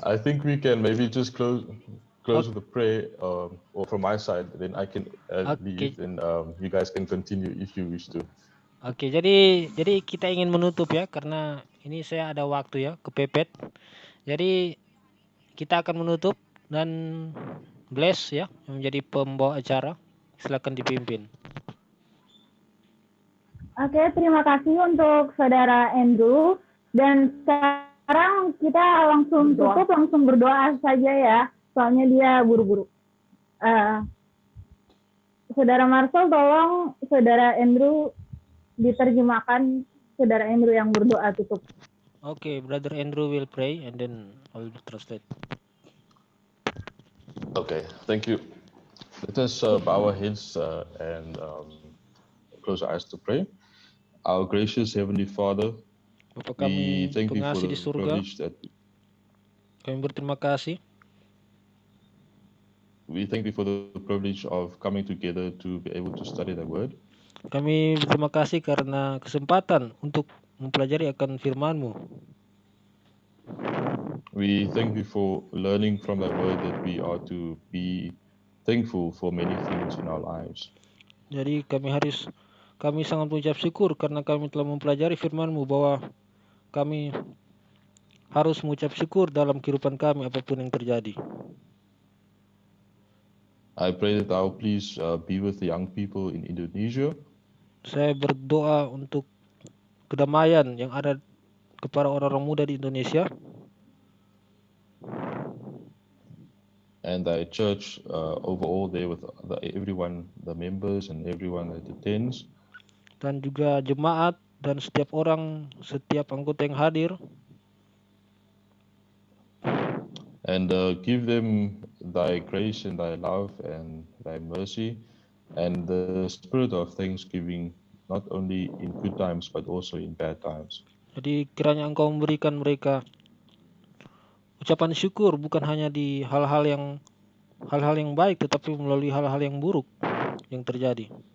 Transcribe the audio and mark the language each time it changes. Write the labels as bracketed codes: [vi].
[en] I think we can maybe just close with a prayer, or from my side, then I can leave, and you guys can continue if you wish to. [id] Oke, jadi kita ingin menutup ya, karena ini saya ada waktu ya, kepepet. Jadi kita akan menutup, dan Bless ya yang menjadi pembawa acara, silakan dipimpin. Oke, terima kasih untuk Saudara Andrew, dan sekarang kita langsung tutup, langsung berdoa saja ya. Soalnya dia buru-buru. Saudara Marcel, tolong Saudara Andrew diterjemahkan, Saudara Andrew yang berdoa tutup. [en] Okay, Brother Andrew will pray and then I will translate. Okay, thank you. Let us bow our heads and close our eyes to pray. Our gracious Heavenly Father, [id] Bapa kami pengasih di surga, kami berterima kasih. [en] We thank you for the privilege of coming together to be able to study the word. [id] Kami berterima kasih karena kesempatan untuk mempelajari akan firman-Mu. [en] We thank you for learning from that word that we are to be thankful for many things in our lives. [id] Jadi kami sangat mengucap syukur karena kami telah mempelajari firman-Mu bahwa kami harus mengucap syukur dalam kehidupan kami apapun yang terjadi. [en] I pray that thou please be with the young people in Indonesia. [id] Saya berdoa untuk kedamaian yang ada kepada orang-orang muda di Indonesia. [en] And thy church overall there with everyone, the members and everyone that attends. [id] Dan juga jemaat dan setiap anggota yang hadir. [en] And give them thy grace and thy love and thy mercy and the spirit of thanksgiving, not only in good times but also in bad times. [id] Jadi kiranya Engkau memberikan mereka ucapan syukur bukan hanya di hal-hal yang baik, tetapi melalui hal-hal yang buruk yang terjadi.